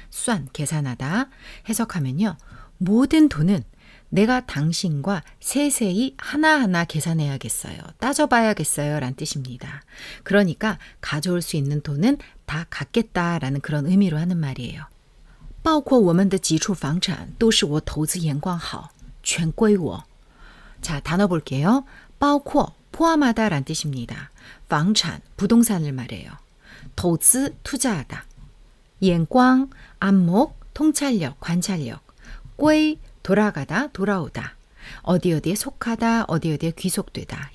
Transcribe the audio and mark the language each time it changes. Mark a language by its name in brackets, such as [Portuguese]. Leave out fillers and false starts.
[Korean] 算, 계산하다. 해석하면요. 모든 돈은 내가 당신과 세세히 하나하나 계산해야겠어요. 따져봐야겠어요. 라는 뜻입니다. 그러니까 가져올 수 있는 돈은 다 갖겠다라는 그런 의미로 하는 말이에요. [Chinese] 包括我们的几处房产都是我投资眼光好全归我. [Korean] 자, 단어 볼게요. 包括 포함하다 란 뜻입니다. 房产 부동산을 말해요. 投资 투자하다. 眼光 안목, 통찰력, 관찰력. 归 돌아가다, 돌아오다. 어디 어디에 속하다, 어디 어디에 귀속되다.